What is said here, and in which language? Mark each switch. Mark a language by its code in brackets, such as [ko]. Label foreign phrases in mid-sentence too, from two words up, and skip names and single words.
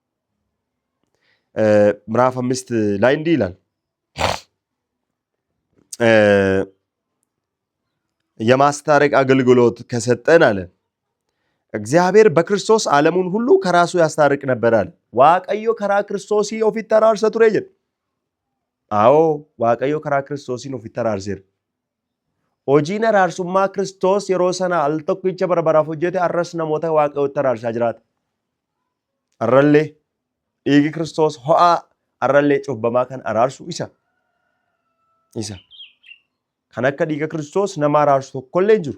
[am] ምዕራፍ 5 ላይ እንዲህ ይላል የማስታረቅ አገልግሎት ከሰጠን አለ እግዚአብሔር በክርስቶስ ዓለሙን ሁሉ ከራሱ ያስታርቅ ነበር አለ። [om] Waaqayyo karaa Kiristoos ofitti araarse ture ja'e awo Waaqayyo karaa Kiristoos ofitti araarse hojiin araarsummaa Kiristoos yeroo sana al tokkicha barbaraaf hojjete arras namoota waaqayyotti araarsaa jiraata. Arrallee dhiigi Kiristoos ho'aa arrallee cubbamaa kan araarsu isa. Kan akka dhiiga Kiristoos nama araarsu tokkollee jiru.